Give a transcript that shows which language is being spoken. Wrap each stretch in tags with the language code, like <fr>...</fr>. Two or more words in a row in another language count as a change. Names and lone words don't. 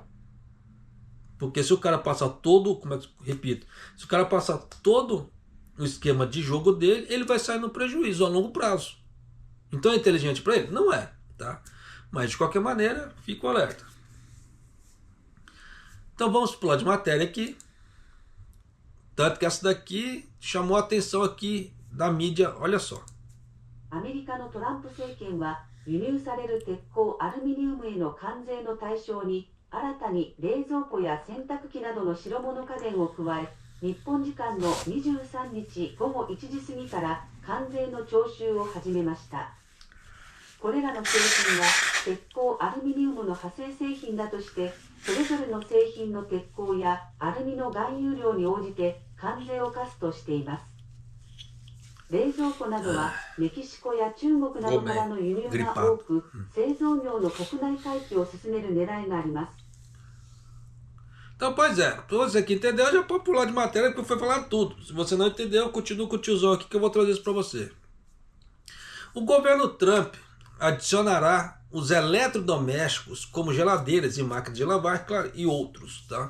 <pt>Porque se o cara passar todo, repito, se o cara passar todo o esquema de jogo dele, ele vai sair no prejuízo a longo prazo. Então é inteligente para ele? Não é, tá? Mas de qualquer maneira, fica o alerta. Então vamos pular de matéria aqui. Tanto que essa daqui chamou a atenção aqui da mídia, olha só.</pt> <ja>アメリカのトランプ政権は輸入される鉄鋼アルミニウムへの関税の対象に新たに冷蔵庫や洗濯機などの白物家電を加え、日本時間の23日午後1時過ぎから関税の徴収を始めました。これらの製品は鉄鋼アルミニウムの派生製品だとして、それぞれの製品の鉄鋼やアルミの含有量に応じて関税を課すとしています。冷蔵庫などはメキシコや中国などからの輸入が多く、製造業の国内回帰を進める狙いがあります。</ja> <pt>Então, pois é, para você que entendeu, já pode pular de matéria porque foi falar tudo. Se você não entendeu, continua com o tiozão aqui que eu vou trazer isso para você. O governo Trump adicionará os eletrodomésticos, como geladeiras e máquinas de lavar, claro, e outros, tá?</pt>